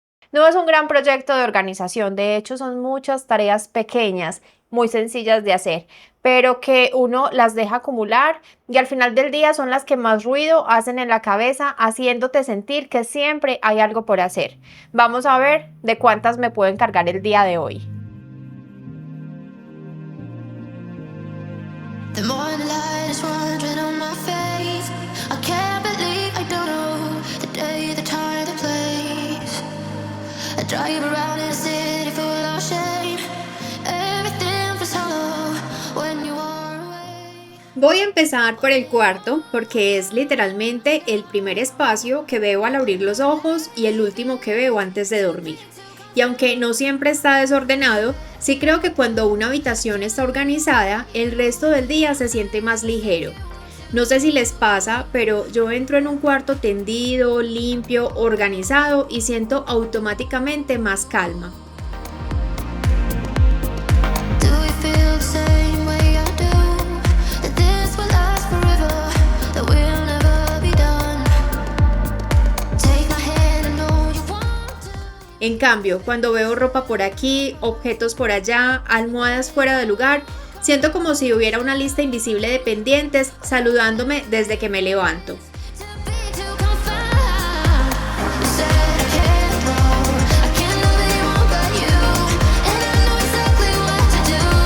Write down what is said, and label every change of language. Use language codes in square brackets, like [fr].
[es] No es un gran proyecto de organización, de hecho son muchas tareas pequeñas, muy sencillas de hacer, pero que uno las deja acumular y al final del día son las que más ruido hacen en la cabeza, haciéndote sentir que siempre hay algo por hacer. Vamos a ver de cuántas me puedo encargar el día de hoy. [en] The morning light is wandering on my face. I can't believe I don't know the day, the time, the place. I drive around in a city full of shame. Everything feels hollow when you are away. [es] Voy a empezar por el cuarto porque es literalmente el primer espacio que veo al abrir los ojos y el último que veo antes de dormir. Y aunque no siempre está desordenado, sí creo que cuando una habitación está organizada, el resto del día se siente más ligero. No sé si les pasa, pero yo entro en un cuarto tendido, limpio, organizado y siento automáticamente más calma. [en] Do we feel the same way I do? That this will last forever, that we'll never be done. Take my hand, I know you want to. [es] En cambio, cuando veo ropa por aquí, objetos por allá, almohadas fuera de lugar, siento como si hubiera una lista invisible de pendientes saludándome desde que me levanto. [en] To be too confined. You said I can't grow. I can't love anyone but you, and I know exactly what to do.